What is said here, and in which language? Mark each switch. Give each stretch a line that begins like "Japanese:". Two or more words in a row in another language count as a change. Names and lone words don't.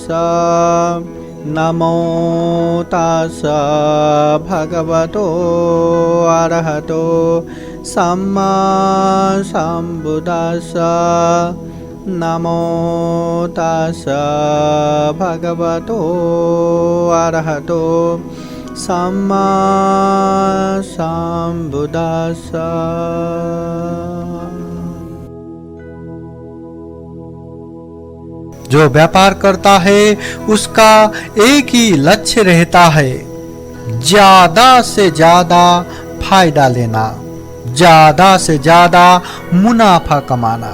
Pali: नमो तस्स भगवतो अरहतो सम्मा सम्बुद्दस्स। नमो तस्स भगवतो अरहतो सम्मा सम्बुद्दस्स।
Hindi: जो व्यापार करता है उसका एक ही लक्ष्य रहता है, ज्यादा से ज्यादा फायदा लेना, ज्यादा से ज्यादा मुनाफा कमाना।